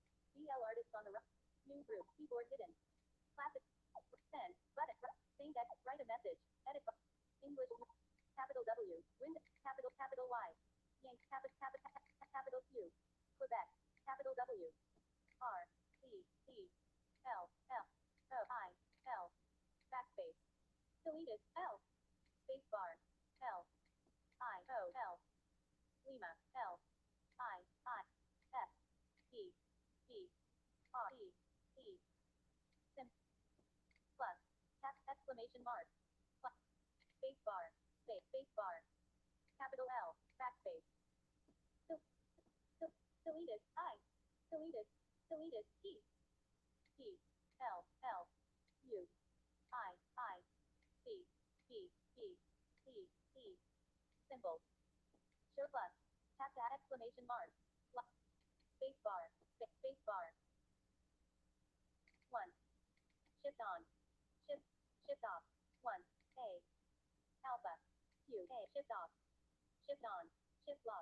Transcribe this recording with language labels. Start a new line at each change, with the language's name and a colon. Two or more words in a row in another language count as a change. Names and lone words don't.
English: BL artists on the right. New group. Keyboard hidden. Classic. Send. Button. Same text. Write a message. Edit. English. Capital W. Wind. Capital Y. Yank. Capital Q. Quebec. Capital W. R. C. E. L. L. O. I. L. Backspace. Deleted. L. Space bar. L. I. O. L. Lima. L. I. I. F. E. E. R. E. E. Sim. Plus. Exclamation mark. Plus. Space bar. Space bar. Capital L. Backspace. Deleted. I. Deleted. Deleted. E. E. L. L. U. I. I. C. E. E. E. E. Symbol. Show plus. Tap that exclamation mark. Plus. Space bar. Space bar. 1. Shift on. Shift off. 1. A. Alpha. Q. A. Shift off. Shift on. Shift lock.